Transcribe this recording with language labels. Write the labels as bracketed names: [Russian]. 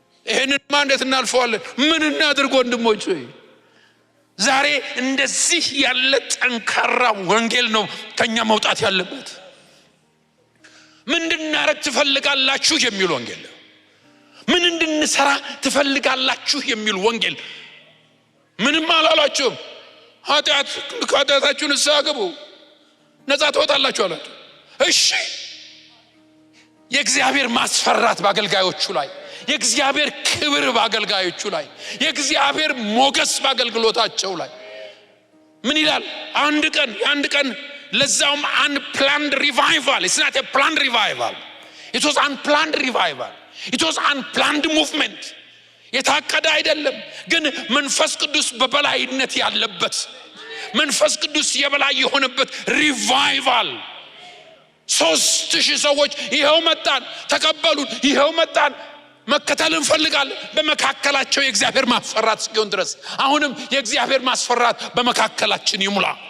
[Amharic] ይሄንንማ እንዴት እናልፈዋለን? ምን እናድርግ ወንድሞች? ዛሬ እንደዚህ ያለ ጠንካራ ወንጌል ነው ከኛ መውጣት ያለበት። ምን እንድናረግ ትፈልጋላችሁ የሚል ወንጌል፣ ምን እንድንሰራ ትፈልጋላችሁ የሚል ወንጌል። ምንም አላላችሁም። ኃጢአታችሁን ንስሐ ግቡ ነፃ ትወጣላችሁ አላችሁ። እሺ፣ የእግዚአብሔር ማስፈራት በአገልጋዮቹ ላይ፣ የእግዚአብሔር ክብር በአገልጋዮቹ ላይ፣ የእግዚአብሔር ሞገስ በአገልግሎታቸው ላይ ምን ይላል? አንድ ቀን ለዛውም [English] unplanned revival. It's not a planned revival. It was unplanned revival. It was unplanned movement. [Amharic] የታቀደ አይደለም፣ ግን መንፈስ ቅዱስ በበላይነት ያለበት፣ መንፈስ ቅዱስ የበላይ የሆነበት ሪቫይቫል። 3000 ሰዎች ይሄው መጣን፣ ተቀበሉን፣ ይሄው መጣን፣ መከተል እንፈልጋለን። በመካከላቸው የእግዚአብሔር ማስፈራት እስኪሆን ድረስ አሁንም የእግዚአብሔር ማስፈራት በመካከላችን ይሙላ።